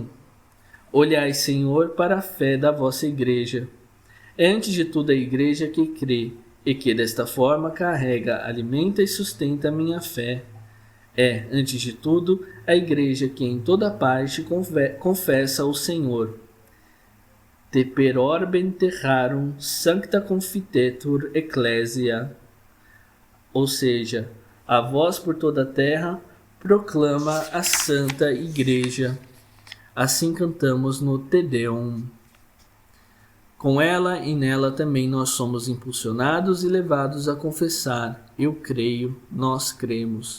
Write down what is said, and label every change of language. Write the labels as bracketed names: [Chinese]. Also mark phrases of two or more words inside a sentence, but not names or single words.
[Portuguese] Olhai, Senhor, para a fé da vossa Igreja. É antes de tudo a Igreja que crê e que desta forma carrega, alimenta e sustenta a minha fé. É, antes de tudo, a Igreja que em toda parte confessa o Senhor. [Latin] Te per orbem terrarum sancta confitetur ecclesia. [Portuguese] Ou seja, a voz por toda a terra proclama a Santa Igreja. Assim cantamos no Te Deum. Com ela e nela também nós somos impulsionados e levados a confessar: eu creio, nós cremos.